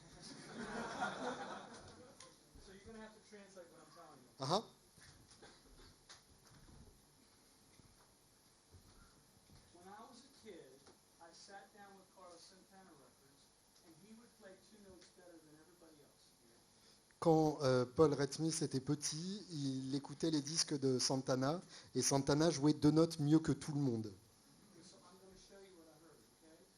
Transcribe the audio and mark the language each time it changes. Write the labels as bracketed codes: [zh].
[en] So you're going to have to translate what I'm telling you. Ah, When I was a kid, I sat down with Carlos Santana Records, and he would play 2 notes better than everybody else. [fr] quand Paul Red Smith était petit, il écoutait les disques de Santana et Santana jouait 2 notes mieux que tout le monde. [en] So I'm going to show you what I heard, okay?